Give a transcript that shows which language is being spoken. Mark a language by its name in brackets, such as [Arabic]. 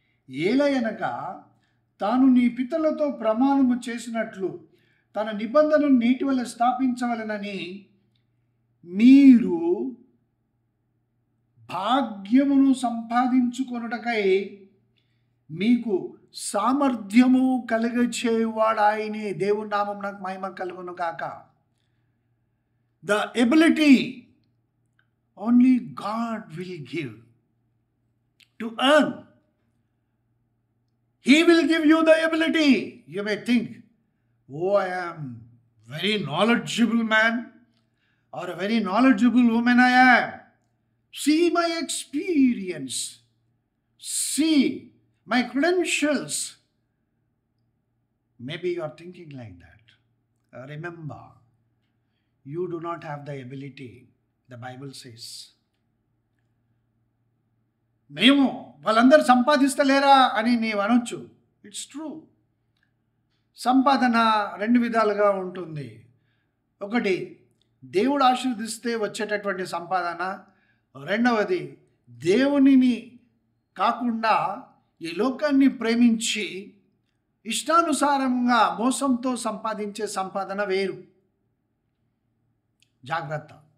[Telugu] ఏలయనగా తాను నీ పితరులతో ప్రమాణము చేసినట్లు తన నిబంధనను నీటి వల్ల స్థాపించవలెనని మీరు భాగ్యమును సంపాదించుకొనుటకై మీకు సామర్థ్యము కలుగచేవాడు ఆయనే. దేవుని నామం నాకు మహిమ కలుగును గాక. [English] The ability only God will give to earn. He will give you the ability. You may think, oh, I am very knowledgeable man or a very knowledgeable woman I am. See my experience. See my credentials. Maybe you are thinking like that. Remember, you do not have the ability, the Bible says. [Telugu] మేము వాళ్ళందరూ సంపాదిస్తలేరా అని నీవు అనొచ్చు. [English] It's true. [Telugu] సంపాదన రెండు విధాలుగా ఉంటుంది. ఒకటి దేవుడు ఆశీర్వదిస్తే వచ్చేటటువంటి సంపాదన. రెండవది దేవునిని కాకుండా ఈ లోకాన్ని ప్రేమించి ఇష్టానుసారంగా మోసంతో సంపాదించే సంపాదన వేరు. జాగ్రత్త.